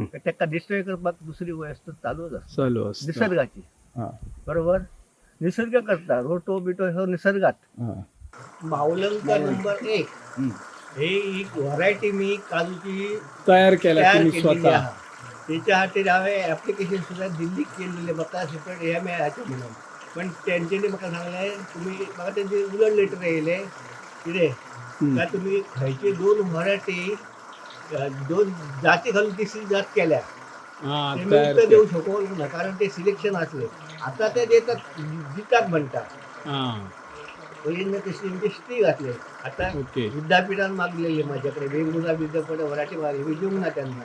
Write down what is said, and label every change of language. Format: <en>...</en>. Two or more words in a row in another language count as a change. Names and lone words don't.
<kok>तर त्याका डिस्ट्रॉय करपाक दुसरी व्यवस्था चालूच असते.</kok> <mr>चालू असतं. निसर्गाची. हा, बरोबर. निसर्ग करता रोटो बिटो हे निसर्गात. हा. माऊलंका नंबर 1 हम्म. हे एक व्हरायटी मी काजूची तयार केला तयार तुम्ही केलेली स्वतः? आहे.</mr> <kok>त्याच्या खातीर हांवें ऍप्लिकेशन सुद्धा दिल्लीक केलेले म्हाका सेपरेट हे मेळाचे म्हणून. पण तेंच्यांनी म्हाका सांगलें तुम्ही म्हाका तेंचे उलट लेटर येयले कितें काय तुम्ही खंयचे 2 व्हरायटी 2 जाती घालून तिसरी जात केल्या. हा</kok> <mr>ते मी तयार उत्तर देऊ शकलो ना कारण ते सिलेक्शन असले. आता ते देतात दितात म्हणतात. हा पहिल्यांदा तशी स्टी घातले. आता ओके. विद्यापीठात मागलेले माझ्याकडे वेगवेगळ्या विद्यापीठ व्हरायटी मागली देऊ ना त्यांना.</mr>